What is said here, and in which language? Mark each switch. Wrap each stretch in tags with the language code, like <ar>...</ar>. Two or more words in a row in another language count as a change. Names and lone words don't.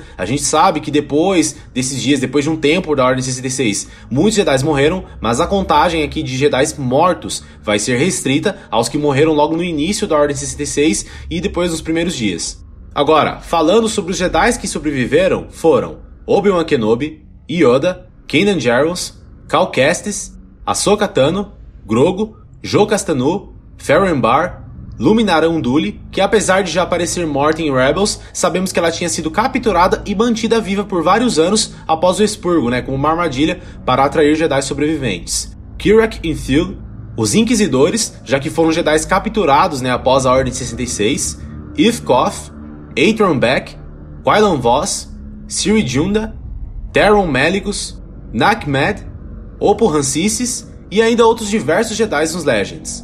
<pt>A gente sabe que depois desses dias, depois de um tempo da Ordem 66, muitos Jedi morreram, mas a contagem aqui de Jedi mortos vai ser restrita aos que morreram logo no início da Ordem 66 e depois dos primeiros dias. Agora, falando sobre os Jedi que sobreviveram, foram Obi-Wan Kenobi, Yoda, Kanan Jarrus, Cal Kestis, Ahsoka Tano, Grogu, Jô Castanu, Ferren Barr, Luminara Unduli, que apesar de já aparecer morta em Rebels, sabemos que ela tinha sido capturada e mantida viva por vários anos após o expurgo, como uma armadilha para atrair Jedi sobreviventes. Kirak Inthil, os Inquisidores, já que foram Jedi capturados após a Ordem 66, Ith Koth, Atron Beck, Quillan Vos, Ciri Junda, Taron Malicus, Nakmed, Oppo Rancisis e ainda outros diversos Jedi nos Legends.</pt>